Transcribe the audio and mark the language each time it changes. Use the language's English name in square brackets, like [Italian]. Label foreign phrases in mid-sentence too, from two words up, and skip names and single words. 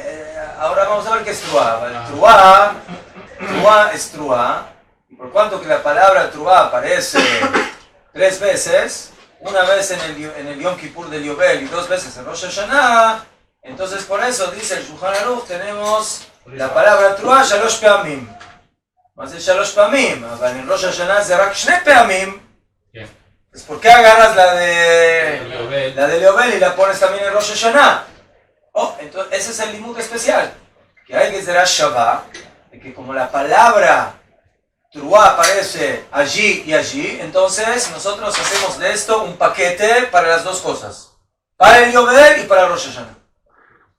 [Spanish] Ahora vamos a ver qué es Teruah. Teruah es Teruah, y por cuanto que la palabra Teruah aparece 3 veces, una vez en el Yom Kippur del Yobel y 2 veces en Rosh Hashanah, entonces por eso dice el Shulchan Aruch, tenemos la palabra [Hebrew] Teruah Shalosh Peamim. [Spanish] Más de [Hebrew] Shalosh Peamim, [Spanish] en Rosh Hashanah es [Hebrew] Rak Shne Peamim. [Spanish] Entonces, ¿por qué agarras la del Yobel y la pones también en Rosh Hashanah? Entonces ese es el limud especial, que hay que ser Shabbat, de que como la palabra Teruah aparece allí y allí, entonces nosotros hacemos de esto un paquete para las dos cosas, para el Yobel y para Rosh Hashanah.